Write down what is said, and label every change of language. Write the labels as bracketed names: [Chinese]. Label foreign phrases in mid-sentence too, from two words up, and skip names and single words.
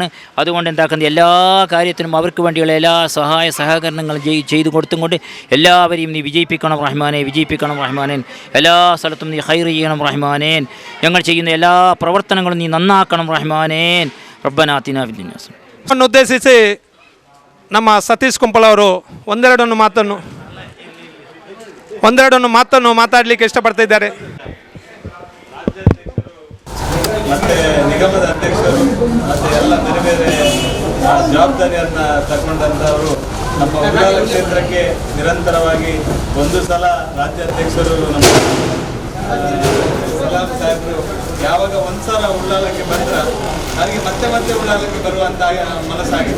[Malayalam] അതുകൊണ്ട് എന്താക്കുന്നത്, എല്ലാ കാര്യത്തിനും അവർക്ക് വേണ്ടിയുള്ള എല്ലാ സഹായ സഹകരണങ്ങളും ചെയ്തു കൊടുത്തുകൊണ്ട് എല്ലാവരെയും നീ വിജയിപ്പിക്കണം റഹ്മാനെ, വിജയിപ്പിക്കണം റഹ്മാനേൻ. എല്ലാ സ്ഥലത്തും നീ ഹൈർ ചെയ്യണം റഹ്മാനേൻ. ഞങ്ങൾ ചെയ്യുന്ന എല്ലാ പ്രവർത്തനങ്ങളും നീ നന്നാക്കണം റഹ്മാനേൻ. [Arabic] ربنا آتنا في الدنيا حسنة. [Kannada] ಉದ್ದೇಶಿಸಿ ನಮ್ಮ ಸತೀಶ್ ಕುಂಪಳ ಅವರು ಒಂದೆರಡನ್ನು ಮಾತನ್ನು ಮಾತಾಡಲಿಕ್ಕೆ ಇಷ್ಟಪಡ್ತಾ ಇದ್ದಾರೆ. ಮತ್ತೆ ನಿಗಮದ ಅಧ್ಯಕ್ಷರು ಮತ್ತೆ ಎಲ್ಲ ಬೇರೆ ಬೇರೆ ಜವಾಬ್ದಾರಿಯನ್ನು ತಗೊಂಡಂಥವರು ನಮ್ಮ ಉಳ್ಳಾಲ ಕ್ಷೇತ್ರಕ್ಕೆ ನಿರಂತರವಾಗಿ ಒಂದು ಸಲ ರಾಜ್ಯಾಧ್ಯಕ್ಷರು ನಮ್ಮ ಸಲಾಂ ಸಾಹೇಬರು ಯಾವಾಗ ಒಂದ್ಸಲ ಉಳ್ಳಾಲಕ್ಕೆ ಬಂದ್ರೆ ಅವರಿಗೆ ಮತ್ತೆ ಮತ್ತೆ ಉಳ್ಳಾಲಕ್ಕೆ ಬರುವಂತ ಮನಸ್ಸಾಗಿದೆ.